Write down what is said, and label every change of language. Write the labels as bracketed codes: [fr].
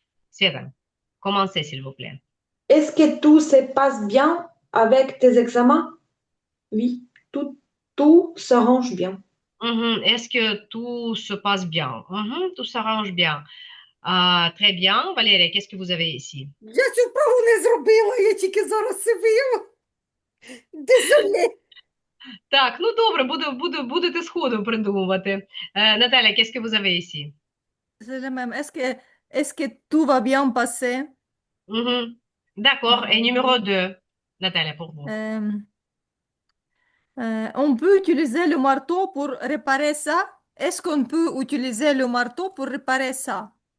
[fr] Sveta, commencez s'il vous plaît. Est-ce que tout se passe bien avec tes examens? Oui, tout s'arrange bien. Est-ce que tout se passe bien? Tout s'arrange bien. Très bien. Valérie, qu'est-ce que vous avez ici? [uk] Я цю вправу не зробила, я тільки зараз це виявила. [fr] Désolé. [uk] Так, ну добре, будете сходу придумувати. [fr] Наталя, qu'est-ce que vous avez ici? C'est le même. Est-ce que tout va bien passer? D'accord. Et numéro 2, Nathalie, pour vous. On peut utiliser le marteau pour réparer ça? Est-ce qu'on peut utiliser le marteau pour réparer ça?